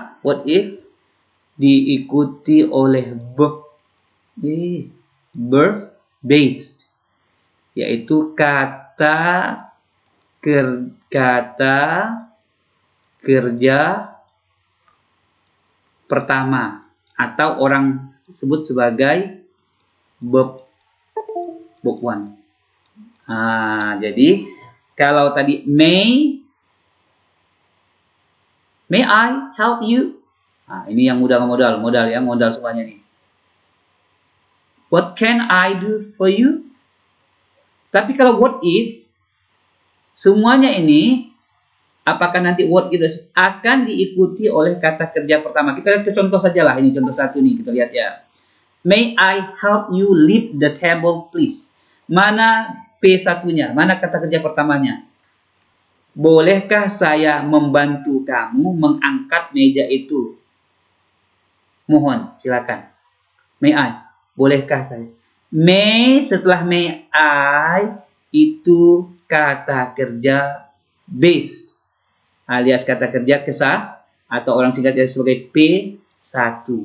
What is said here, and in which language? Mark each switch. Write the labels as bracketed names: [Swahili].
[Indonesian] What if diikuti oleh verb based, yaitu kata kerja pertama, atau orang sebut sebagai verb one. Jadi kalau tadi [English] may I help you? [Indonesian] Ini yang modal semuanya nih. [English] What can I do for you? [Indonesian] Tapi kalau what if, semuanya ini, apakah nanti what if akan diikuti oleh kata kerja pertama? Kita lihat ke contoh saja lah. Ini contoh satu nih, kita lihat ya. [English] May I help you lift the table, please? [Indonesian] Mana P1-nya? Mana kata kerja pertamanya? Bolehkah saya membantu kamu mengangkat meja itu? Mohon, silakan. [English] May I? [Indonesian] Bolehkah saya? May, setelah may I, itu kata kerja based, alias kata kerja kesah, atau orang singkatnya sebagai P1.